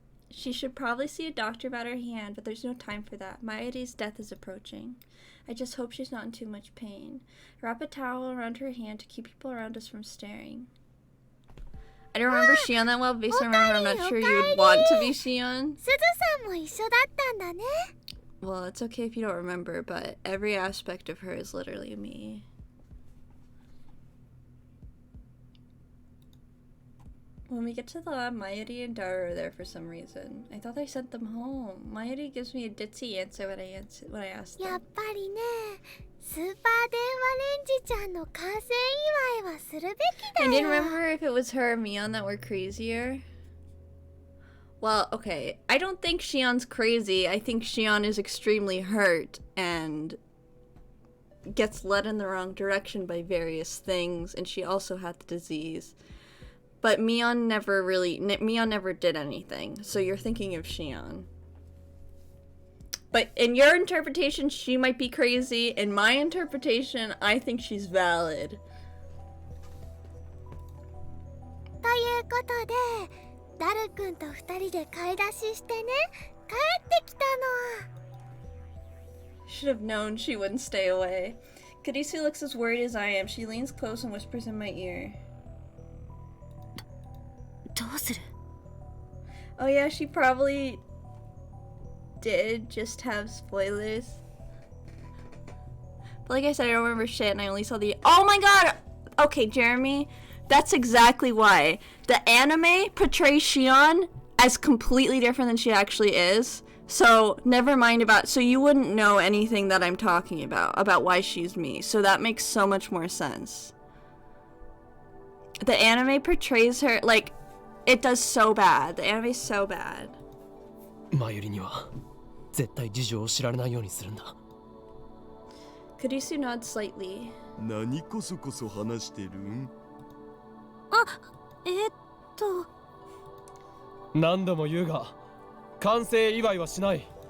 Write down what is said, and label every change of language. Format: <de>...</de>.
<en>She should probably see a doctor about her hand, but there's no time for that. Mayuri's death is approaching. I just hope she's not in too much pain. Wrap a towel around her hand to keep people around us from staring. I don't remember Shion that well. Based on remember, I'm not sure you would want to be Shion.</en> <ja>すずさんも一緒だったんだね。</ja> <en>Well, it's okay if you don't remember, but every aspect of her is literally me. When we get to the lab, Mayuri and Dara are there for some reason. I thought I sent them home. Mayuri gives me a ditzy answer when I ask them.</en> <ja>やっぱりね、スーパー電話レンジちゃんの完成祝いはするべき</ja> <en>I</en> <ja>だ</ja> <en>didn't</en> <ja>よ。</ja> <en>remember if it was her or Mion that were crazier. Well, okay. I don't think Shion's crazy. I think Shion is extremely hurt and gets led in the wrong direction by various things, and she also had the disease. But Mion never did anything, so you're thinking of Shion. But in your interpretation, she might be crazy. In my interpretation, I think she's valid.</en> <ja>ということで、ダルくんと二人で買い出ししてね、帰ってきたの。</ja> <en>Should have known she wouldn't stay away. Kurisu looks as worried as I am. She leans close and whispers in my ear.</en> <ja>どうする？</ja> <en>Oh yeah, she probably did just have spoilers. But like I said, I don't remember shit and I only saw the— Oh my god! Okay, Jeremy, that's exactly why. The anime portrays Shion as completely different than she actually is. So, never mind about— So you wouldn't know anything that I'm talking about why she's me. So that makes so much more sense. The anime portrays her, like, it does so bad. The anime's so bad.</en> <ja>マユリには絶対事情を知られないようにするんだ。</ja> <en>Kurisu nods slightly.</en> <ja>何こそこそ話してるん？何度も言うが、完成祝いはしない。</ja>